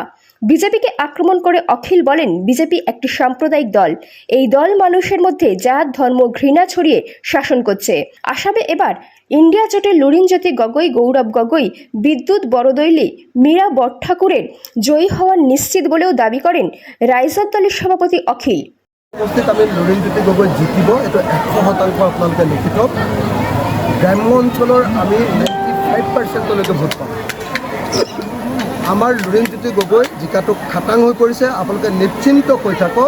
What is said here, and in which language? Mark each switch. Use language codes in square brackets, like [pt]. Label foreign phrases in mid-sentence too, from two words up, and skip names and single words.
[bn] বিজেপিকে আক্রমণ করে অখিল বলেন, বিজেপি একটি সাম্প্রদায়িক দল। এই দল মানুষের মধ্যে জাত ধর্ম ঘৃণা ছড়িয়ে শাসন করছে। আসামে এবার ইন্ডিয়া জোটের লুরিনজ্যোতি গগৈ, গৌরব গগৈ, বিদ্যুৎ বরদলৈলি, মীরা বড়ঠাকুরের জয়ী হওয়ার নিশ্চিত বলেও দাবি করেন রাইজত দলের সভাপতি অখিল। [as] আমি লুরিনজ্যোতি গগৈ জিকিব, এইটো 100% আপোনালোকে লিখিত। গ্ৰাম্য অঞ্চলৰ আমি 95%লৈকে ভোট পাম। আমাৰ লুৰিনজ্যোতি গগৈ জিকাটো খাটাং হৈ পৰিছে, আপোনালোকে নিশ্চিন্ত হৈ থাকক।